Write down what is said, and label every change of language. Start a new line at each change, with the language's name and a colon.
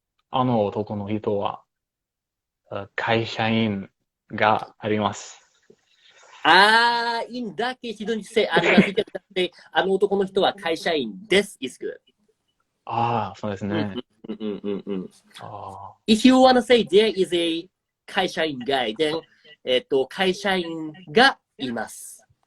Japanese: あの男の人は会社員があります。
English: in that case, you don't say
Japanese: あります。あの男の人は会社員です
English: is good.
Japanese: そうですね。
English: If you wanna say there is a 会社員 guy, then
Japanese: 会社員がいます。